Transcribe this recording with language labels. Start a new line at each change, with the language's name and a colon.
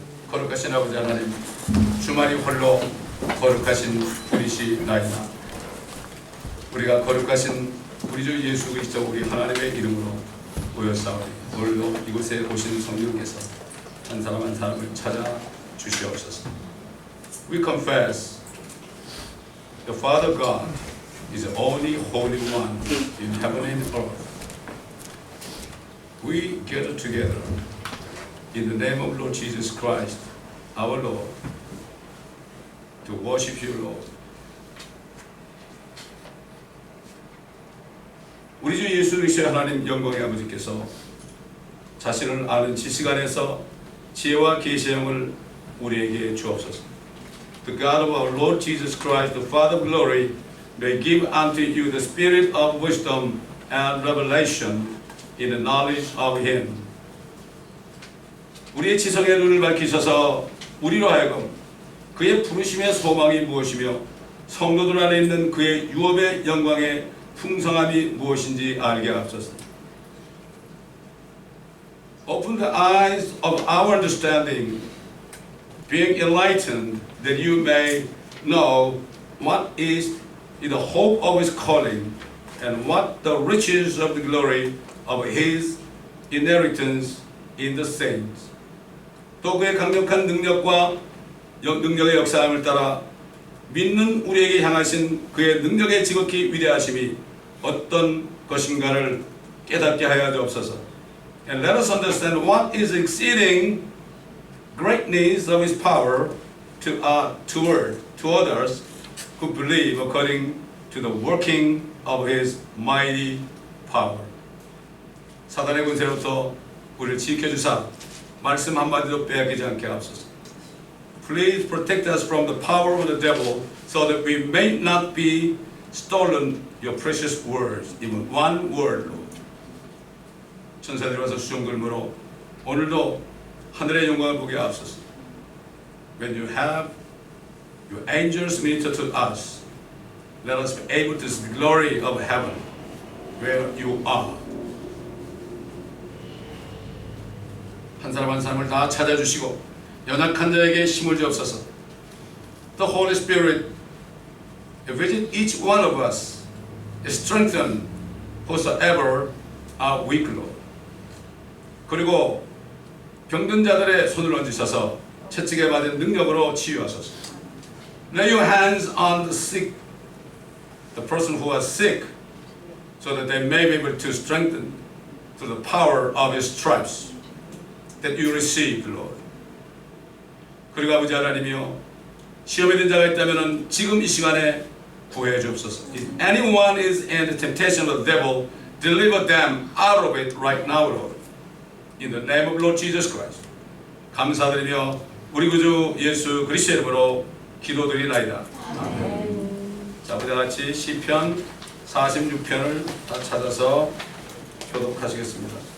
Korean: 거룩하신 아버지 하나님, 주만이 홀로 거룩하신 분이시나이다. 우리가 거룩하신 우리 주 예수 그리스도 우리 하나님의 이름으로 모였사오니 오늘도 이곳에 오신 성령께서 한 사람 한 사람을 찾아 주시옵소서.
English: We confess the Father God is the only Holy One in heaven and earth. We gather together in the name of Lord Jesus Christ, our Lord, to worship you, Lord.
Korean: 우리 주 예수 그리스도의 하나님 영광의 아버지께서 자신을 아는 지식 안에서 지혜와 계시형을 우리에게 주옵소서.
English: The God of our Lord Jesus Christ, the Father of glory, may give unto you the spirit of wisdom and revelation in the knowledge of Him.
Korean: 우리의 지성의 눈을 밝히셔서 우리로 하여금 그의 부르심의 소망이 무엇이며 성도들 안에 있는 그의 유업의 영광의 풍성함이 무엇인지 알게 하옵소서.
English: Open the eyes of our understanding, being enlightened, that you may know what is the hope of his calling, and what the riches of the glory of his inheritance in the saints.
Korean: 또 그의 강력한 능력과 능력의 역사함을 따라 믿는 우리에게 향하신 그의 능력의 지극히 위대하심이 어떤 것인가를 깨닫게 하여 주옵소서.
English: And let us understand what is exceeding greatness of his power to others who believe according to the working of his mighty power.
Korean: 사단의 군세로부터 우리를 지켜주사 말씀 한마디도 빼앗기지 않게 하옵소서.
English: Please protect us from the power of the devil so that we may not be stolen your precious words, even one word, Lord.
Korean: 천사들이 와서 수종들므로 오늘도 하늘의 영광을 보게 하옵소서.
English: When you have your angels minister to us, let us be able to see the glory of heaven where you are.
Korean: 한 사람 한 사람을 다 찾아주시고 연약한 자에게 힘을 주옵소서.
English: The Holy Spirit visit each one of us, strengthen whosoever are weak, Lord.
Korean: 그리고 병든 자들의 손을 얹으셔서 채찍에 맞은 능력으로 치유하소서.
English: Lay your hands on the sick, the person who is sick, so that they may be able to strengthen through the power of his stripes that you received, Lord.
Korean: 그리고 아버지 하나님이여, 시험에 든 자가 있다면 지금 이 시간에 구해 주옵소서.
English: If anyone is in the temptation of the devil, deliver them out of it right now, Lord. In the name of Lord Jesus Christ.
Korean: 감사드리며 우리 구주 예수 그리스도의 이름으로 기도드리나이다. 자, 우리 다 같이 시편 46편을 다 찾아서 교독하시겠습니다.